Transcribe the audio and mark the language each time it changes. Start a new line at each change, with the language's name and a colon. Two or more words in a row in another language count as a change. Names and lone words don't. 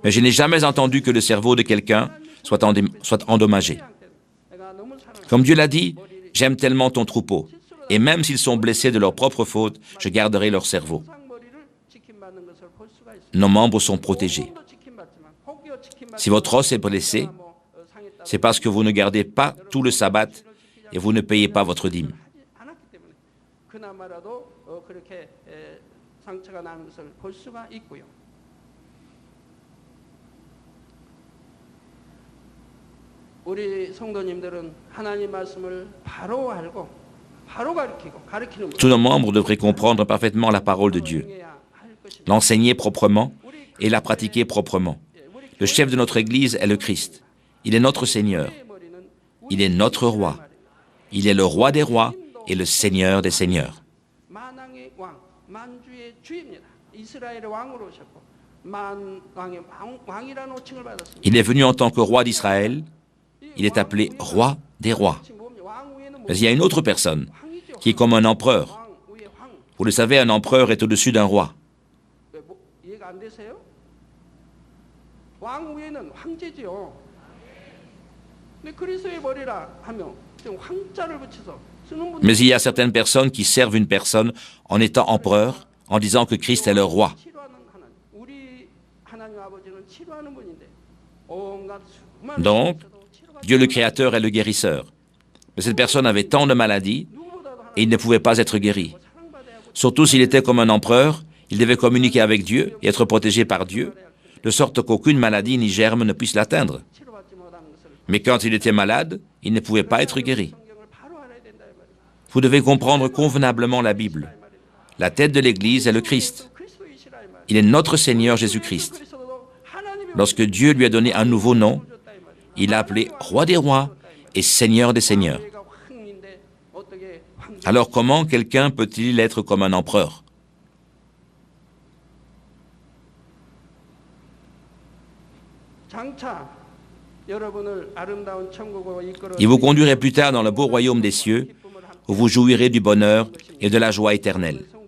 French: Mais je n'ai jamais entendu que le cerveau de quelqu'un soit endommagé.
Korean: 내가 너무 사랑해.
French: Comme Dieu l'a dit, j'aime tellement ton troupeau, et même s'ils sont blessés de leur propre faute, je garderai leur cerveau.
Korean: 상머리를 지킴받는 것을 볼 수가 있습니다.
French: Nos membres sont protégés.
Korean: 몸도 지킴받지만 혹여 지킴받지
French: Si votre os est blessé, c'est parce que vous ne gardez pas tout le sabbat et vous ne payez pas votre dîme.
Korean: 하지 않았기 때문에 그나마라도 그렇게 상처가 나는 것을 볼 수가 있고요. 우리 성도님들은 하나님 말씀을 바로 알고 바로 가르치는
French: Tous nos membres devraient comprendre parfaitement la parole de Dieu, l'enseigner proprement et la pratiquer proprement. Le chef de notre Église est le Christ. Il est notre Seigneur. Il est notre roi. Il est le roi des rois et le Seigneur des seigneurs.
Korean: 만왕의 왕, 만주의 주입니다. 이스라엘의 왕으로 오셨고 만왕의 왕이라는 호칭을 받았습니다.
French: Il est venu en tant que roi d'Israël. Il est appelé roi des rois.
Korean: 왕 위에는
French: Mais il y a une autre personne qui est comme un empereur.
Korean: 왕 위에 황.
French: Vous le savez, un empereur est au-dessus d'un roi.
Korean: 이해가 안 되세요? 왕 위에는 황제지요. 근데 그리스도의 머리라 하며 지금 황자를 붙여서 쓰는 분들
French: Mais il y a certaines personnes qui servent une personne en étant empereur, en disant que Christ est leur roi.
Korean: 치료하는 하나님. 우리 하나님 아버지는 치료하는 분인데 온갖 수많은
French: Donc,
Korean: 상처도 치료가
French: Dieu le Créateur est le guérisseur. Mais cette personne avait tant de maladies
Korean: 누구보다도
French: et il ne pouvait pas être guéri.
Korean: 사랑받아야 하고
French: Surtout s'il était comme un empereur, il devait communiquer avec Dieu et être protégé par Dieu, de sorte qu'aucune maladie ni germe ne puisse l'atteindre.
Korean: 치료받지 못하는 것을
French: Mais quand il était malade, il ne pouvait pas être guéri.
Korean: 성경을 바로 알아야 된다 이 말이에요.
French: Vous devez comprendre convenablement la Bible. La tête de l'Église est le Christ.
Korean: 그리스도이시라 이 말이에요.
French: Il est notre Seigneur Jésus-Christ.
Korean: 그리스도도 하나님의
French: Lorsque Dieu lui a donné un nouveau nom, il l'a appelé Roi des rois et Seigneur des seigneurs.
Korean: 왕위가 황인데 어떻게
French: Alors comment quelqu'un peut-il être comme un empereur? Il vous conduirait plus tard dans le beau royaume des cieux, où vous jouirez du bonheur et de la joie éternelle.